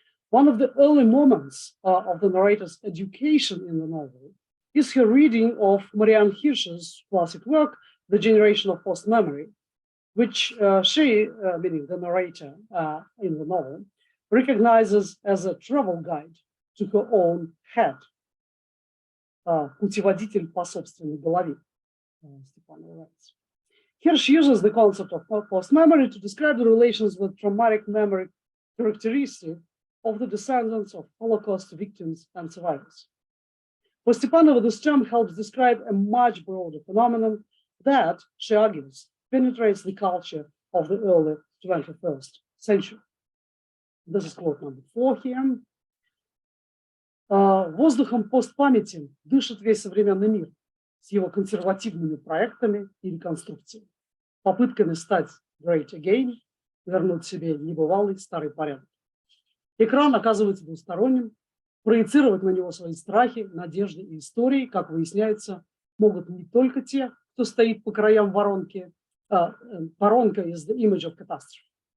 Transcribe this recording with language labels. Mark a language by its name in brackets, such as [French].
[English] One of the early moments of the narrator's education in the novel is her reading of Marianne Hirsch's classic work, The Generation of Post-Memory, which she, meaning the narrator in the novel, recognizes as a travel guide to her own head. [Russian] Путеводитель по собственной голове, [English] Stepanova writes. Hirsch uses the concept of post-memory to describe the relations with traumatic memory characteristic of the descendants of Holocaust victims and survivors. For Stepanova, this term helps describe a much broader phenomenon that, she argues, penetrates the culture of the early 21st century. This is quote number 4 here. [Russian] Воздухом постпамяти дышит весь современный мир с его консервативными проектами и реконструкциями, попытками стать [English] great again, [Russian] вернуть себе небывалый старый порядок. Экран оказывается двусторонним, проецировать на него свои страхи, надежды и истории, как выясняется, могут не только те, кто стоит по краям воронки. Воронка [English] is the image of catastrophe.